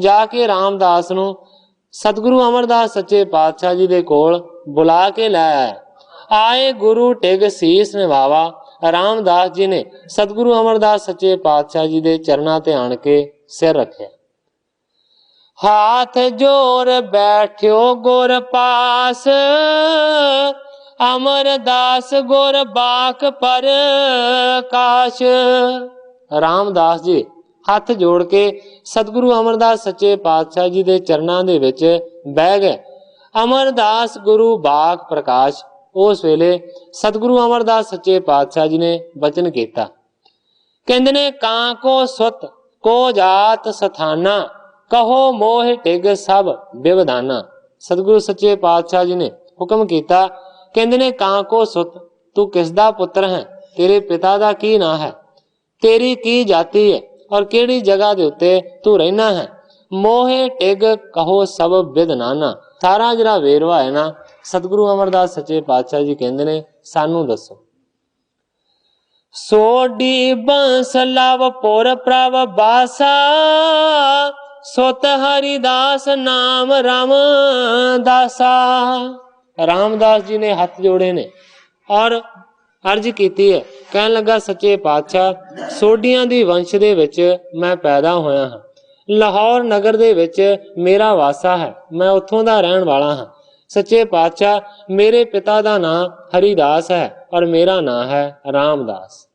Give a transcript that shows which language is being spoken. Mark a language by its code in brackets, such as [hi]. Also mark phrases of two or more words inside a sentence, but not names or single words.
[pa] ਜਾ ਕੇ ਰਾਮਦਾਸ ਨੂੰ ਸਤਿਗੁਰੂ ਅਮਰਦਾਸ ਸੱਚੇ ਪਾਤਸ਼ਾਹ ਜੀ ਦੇ ਕੋਲ ਬੁਲਾ ਕੇ ਲੈ ਆਇਆ। [bra] आए गुरु टिग शीस निवावा। [pa] ਰਾਮਦਾਸ ਜੀ ਨੇ ਸਤਿਗੁਰੂ ਅਮਰਦਾਸ ਸੱਚੇ ਪਾਤਸ਼ਾਹ ਜੀ ਦੇ ਚਰਨਾਂ ਤੇ ਆਣ ਕੇ ਸਿਰ ਰੱਖਿਆ। [bra] हाथ जोर बैठ्यो गुर पास, अमरदास गुर बाक पर काश। [pa] ਰਾਮਦਾਸ ਜੀ ਹੱਥ ਜੋੜ ਕੇ ਸਤਿਗੁਰੂ ਅਮਰਦਾਸ ਸੱਚੇ ਪਾਤਸ਼ਾਹ ਜੀ ਦੇ ਚਰਨਾਂ ਦੇ ਵਿਚ ਬਹਿ ਗਏ। [bra] अमरदास गुरु बाक प्रकाश [pa] ਉਸ ਵੇਲੇ ਸਤਿਗੁਰੂ ਅਮਰਦਾਸ ਸੱਚੇ ਪਾਤਸ਼ਾਹ ਜੀ ਨੇ ਬਚਨ ਕੀਆ। ਕਹਿੰਦੇ ਨੇ [bra] कां को सुत को जात स्थाना, कहो मोह टिग सब विवधाना। [pa] ਸਤਿਗੁਰੂ ਸੱਚੇ ਪਾਤਸ਼ਾਹ ਜੀ ਨੇ ਹੁਕਮ ਕੀਆ। ਕਹਿੰਦੇ ਨੇ [bra] कां को सुत, [pa] ਤੂ ਕਿਸਦਾ ਪੁੱਤਰ ਹੈ, ਤੇਰੇ ਪਿਤਾ ਦਾ ਕੀ ਨਾਂ ਹੈ, ਤੇਰੀ ਕੀ ਜਾਤਿ ਹੈ ਔਰ ਕਿਹੜੀ ਜਗ੍ਹਾ ਦੇ ਉੱਤੇ ਤੂ ਰਹਿਣਾ ਹੈ। [bra] मोहे टिग कहो सब विद नाना। [pa] ਸਾਰਾ ਜ਼ਰਾ ਵੇਰਵਾ ਹੈ ਨਾ ਸਤਿਗੁਰੂ ਅਮਰਦਾਸ ਸੱਚੇ ਪਾਤਸ਼ਾਹ ਜੀ ਕਹਿੰਦੇ ਨੇ ਸਾਨੂੰ ਦੱਸੋ। [bra] सोडी बंस लव पुर प्रभ बासा, सुत हरिदास नाम राम दासा। [pa] ਰਾਮਦਾਸ ਜੀ ਨੇ ਹੱਥ ਜੋੜੇ ਨੇ ਔਰ ਅਰਜ਼ ਕੀ ਹੈ। ਕਹਿਣ ਲੱਗਾ ਸੱਚੇ ਪਾਤਸ਼ਾਹ ਸੋਢੀਆਂ ਦੀ ਵੰਸ਼ ਦੇ ਵਿਚ ਮੈਂ ਪੈਦਾ ਹੋਇਆ ਹਾਂ, ਲਾਹੌਰ ਨਗਰ ਦੇ ਵਿਚ ਮੇਰਾ ਵਾਸਾ ਹੈ, ਮੈਂ ਉੱਥੋਂ ਦਾ ਰਹਿਣ ਵਾਲਾ ਹਾਂ। ਸੱਚੇ ਪਾਤਸ਼ਾਹ ਮੇਰੇ ਪਿਤਾ ਦਾ ਨਾਂ ਹਰਿਦਾਸ ਹੈ ਔਰ ਮੇਰਾ ਨਾਂ ਹੈ ਰਾਮਦਾਸ।